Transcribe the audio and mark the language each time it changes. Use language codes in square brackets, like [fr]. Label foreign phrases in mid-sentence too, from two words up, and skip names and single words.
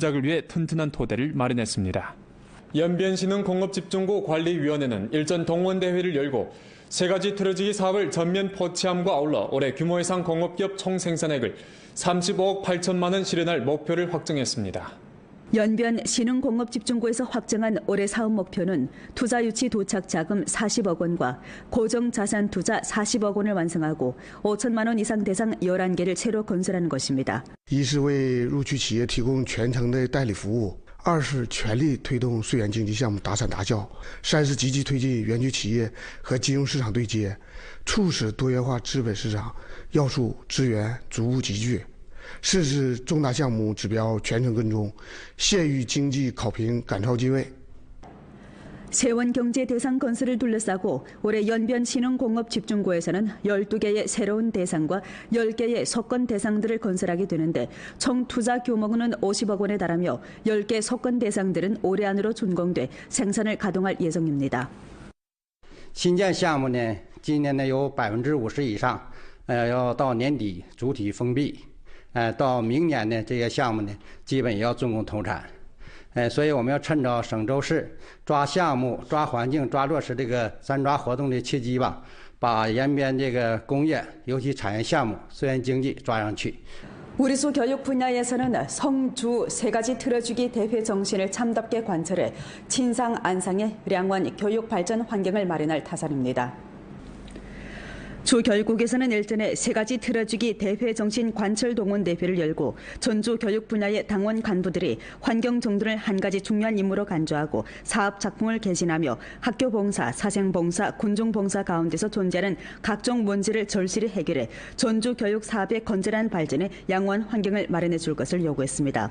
[ko] 시작을 위해 튼튼한 토대를 마련했습니다. 연변시는 공업집중구 관리위원회는 일전 동원대회를 열고 세 가지 틀어지기 사업을 전면 포치함과 아울러 올해 규모 이상 공업기업 총생산액을 35억 8천만 원 실현할 목표를 확정했습니다. 연변 신흥공업집중구에서 확정한 올해 사업 목표는 투자 유치 도착 자금 40억 원과 고정 자산 투자 40억 원을 완성하고 5천만 원 이상 대상 11개를 새로 건설하는 것입니다. [zh] 一是为入区企业提供全程的代理服务，二是全力推动穗园经济项目达产达效，三是积极推进园区企业和金融市场对接，促使多元化资本市场要素资源逐步集聚。 4是重大项目指标全程跟踪，县域经济考评赶超机位。 [ko] 세원경제 대상 건설을 둘러싸고 올해 연변 신흥공업집중구에서는 12개의 새로운 대상과 10개의 석권 대상들을 건설하게 되는데 총 투자 규모는 50억 원에 달하며 10개 석권 대상들은 올해 안으로 준공돼 생산을 가동할 예정입니다. [zh] 新建项目呢，今年呢有50%以上，要到年底主体封闭。到明年呢，这些项目呢，基本也要竣工投产，所以我们要趁着省州市抓项目、抓环境、抓落实这个3抓活动的契机吧，把延边这个工业，尤其产业项目、穗园经济抓上去。 [ko] 우리소 교육 분야에서는 성주 세 가지 틀어주기 대회 정신을 참답게 관철해 친상 안상의 량원 교육 발전 환경을 마련할 타산입니다. 주 교육국에서는 일전에 세 가지 틀어주기 대회 정신 관철 동원 대회를 열고 전주 교육 분야의 당원 간부들이 환경 정돈을 한 가지 중요한 임무로 간주하고 사업 작품을 개진하며 학교 봉사, 사생 봉사, 군중 봉사 가운데서 존재하는 각종 문제를 절실히 해결해 전주 교육 사업의 건전한 발전에 양호한 환경을 마련해 줄 것을 요구했습니다.